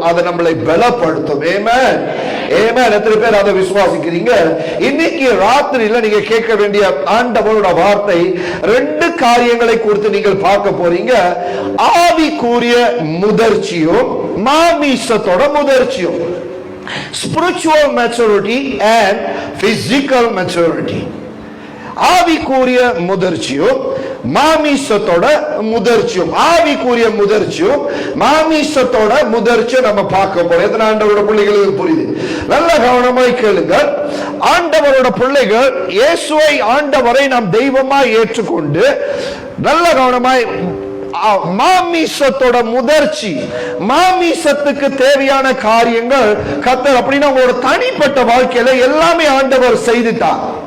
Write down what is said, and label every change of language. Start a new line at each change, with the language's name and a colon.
Tamil: அதை நம்மளை பலப்படுத்தும். ஆமென் ஆமென். எத்தனை பேர் அதை விசுவாசிக்கிறீங்க? இன்னைக்கு ராத்திரியில நீங்க கேட்க வேண்டிய ஆண்டவரோட வார்த்தை ரெண்டு காரியங்களை குறித்து நீங்கள் பார்க்க போறீங்க. ஆவிக்குரிய முதிர்ச்சியும் மாமிசத்தோட முதிர்ச்சியும்.
English: Spiritual maturity and physical maturity.
Tamil: ஆவிக்குரிய முதிர்ச்சியும் மாமிசத்தோட முதிர்ச்சியும். ஆவிக்குரிய முதிர்ச்சியும் மாமிசத்தோட முதிர்ச்சியும் நம்ம பார்க்க போறோம். எத்தனை ஆண்டவரோட பிள்ளைகளுக்கு புரியுது? நல்ல கவனமாய் கேளுங்க. ஆண்டவரோட பிள்ளைகள் இயேசுவை ஆண்டவரை நாம் தெய்வமாய் ஏற்றுக்கொண்டு நல்ல கவனமாய் மாமிசத்தோட முதிர்ச்சி, மாமிசத்துக்கு தேவையான காரியங்கள் கர்த்தர் அப்படின்னா உங்களோட தனிப்பட்ட வாழ்க்கையில எல்லாமே ஆண்டவர் செய்துட்டார்.